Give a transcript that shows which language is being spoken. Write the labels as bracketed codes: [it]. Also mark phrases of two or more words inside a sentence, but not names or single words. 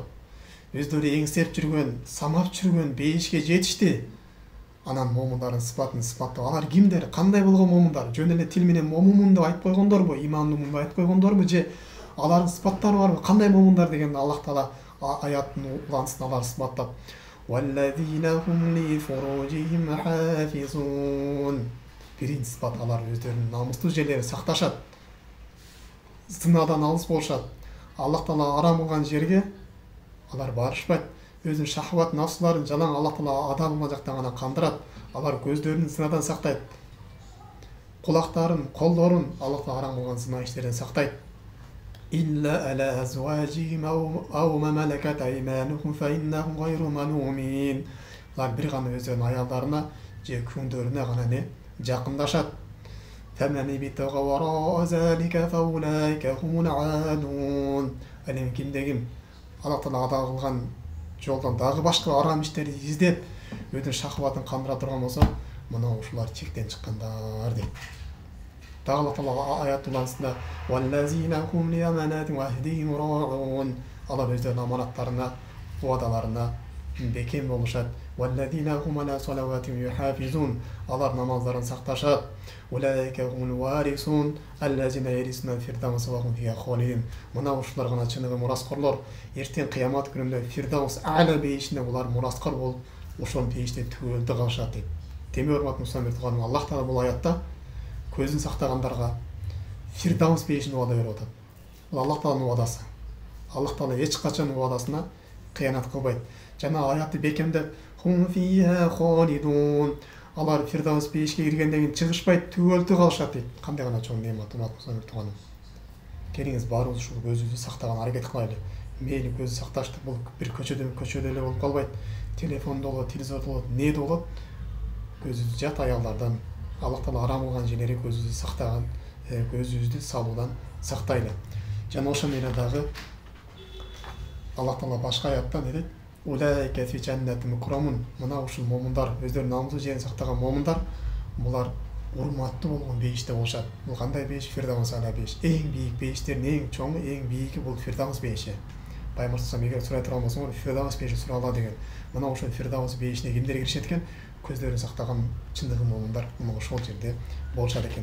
[ky] Өздөрү эңсеп жүргөн, самап жүргөн бейишке жетишти. Анан момундардын сыпатын сыпаттап, алар кимдер, кандай болгон момундар? Жөн эле тил менен момунмун деп айтып койгондорбу, имандымын деп айтып койгондорбу же алардын сыпаттары барбы? Кандай момундар деген Аллах Таала аяттын улансын алар сыпаттап: [ar] "والذين هم لفروجهم حافظون." [ky] Биринчи сыпат, алар өздөрүнүн намустуу жерлерин сакташат. Зынадан алыс болушат. Аллах Таала арам кылган жерге алар барышпайт. Өзүнүн шахват нафсыларын жалаң Аллах Таала адамына жактан гана кандырат. Алар көздөрүн зынадан сактайт. Кулактарын, колдорун Аллах Таала арам кылган зына иштерден сактайт. [ar] إلا على أزواجهم أو ما ملكت أيمانهم فإنهم غير ملومين. [ky] Алар бир гана өздөрүнүн аялдарына же күңдөрүнө гана не жакындашат. [ar] فمن ابتغى وراء ذلك فأولئك هم العادون. [ky] Анан кимде-ким Аллах Таала ада кылган жолдон дагы башка арам иштерди издеп, өзүнүн шахватын кандыра турган болсо, мына ушулар чектен чыккандар дейт. Дагы Аллах Таала аят улансында: [ar] "والذين هم لأماناتهم وعهدهم راعون." [ky] Алар өздөрүнүн аманаттарына, убадаларына бекем болушат. [ar] "والذين هم على صلواتهم يحافظون." [ky] Алар намаздарын сакташат. [ar] "أولئك هم الوارثون الذين يرثون الفردوس وهم فيها خالدون." [ky] Мына ушулар гана чыныгы мураскорлор. Эртең кыямат күнүндө [ar] الفردوس الأعلى [ky] бейишинде булар мураскор болуп, ошол бейиште түбөлдө калышат дейт. Демек урматтуу мусулман тууганым, Аллах Таала бул аятта көзүн сактагандарга фирдаус бейишин убада берип атат. Бул Аллах Тааланын убадасы. Аллах Таала эч качан убадасына кыянат кылбайт. Жана аятты бекемдеп: [ar] "هم فيها خالدون." [ky] Алар фирдаус бейишке киргенден кийин чыгышпайт, түбөлтү калышат дейт. Кандай гана чоң неамат, урматтуу мусулман тууганым. Келиңиз баарыбыз ушул көзүбүздү сактаганга аракет кылайлы. Мейли көз сакташтык бул бир көчөдө эле болуп калбайт. Телефондо болот, телевизордо болот, эмнеде болот? Көзүбүздү жат аялдардан, Аллах Таала арам кылган жерлерге көзүбүздү сактаган, көзүбүздү салуудан сактайлы. Жана ошол менен дагы Аллах Таала башка аятта не дейт? [ar] "أولئك في جنات مكرمون." [ky] Мына ушул момундар, өздөрүнүн намусу жерин сактаган момундар, булар урматтуу болгон бейиште болушат. Бул кандай бейиш? [ar] الفردوس الأعلى [ky] бейиш. Эң бийик бейиштердин эң чоңу, эң бийиги бул Фирдаус бейиши. Пайгамбар [ar] صلى الله عليه [ky] эгер сурай турган болсоңор, Фирдаус бейиши сурала деген. Мына ошол Фирдаус бейишине кимдер киришет экен? Көздөрүн сактаган чындыгы момундар мына ошол жерде болушат экен.